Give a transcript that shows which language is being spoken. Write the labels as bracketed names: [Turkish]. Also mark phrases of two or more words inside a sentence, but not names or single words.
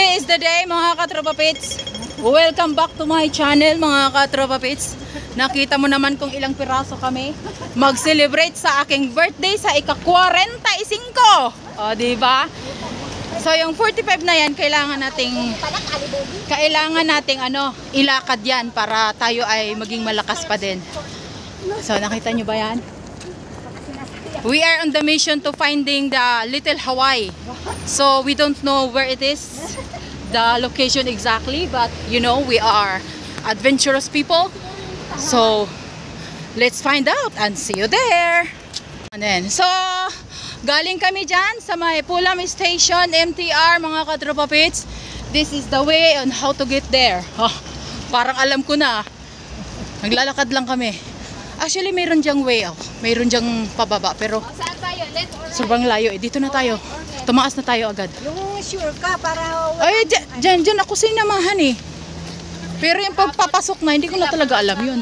[English] the day [Filipino] mga katropa pits. [English] Welcome back to my channel [Filipino] mga katropa pits. Nakita mo naman kung ilang piraso kami mag-celebrate sa aking birthday sa ika-45. O diba? So yung 45 na yan kailangan nating ilakad yan para tayo ay maging malakas pa din. So nakita nyo ba yan? [English] We are on the mission to finding the Little Hawaii. So we don't know where it is, the location exactly, but you know we are adventurous people. So let's find out and see you there. And then, [Filipino] so galing kami dyan sa may Pulam Station, MTR mga katropa pits. [English] This is the way on how to get there. [Filipino] Oh, parang alam ko na. Naglalakad lang kami. Actually, mayroon dyang [English] way out. [Filipino] Mayroon dyang pababa. Pero sobrang layo eh. Dito na tayo. Tumaas na tayo agad. Yung sure ka para... Ay, dyan ako sinamahan eh. Pero yung pagpapasok na, hindi ko na talaga alam yun.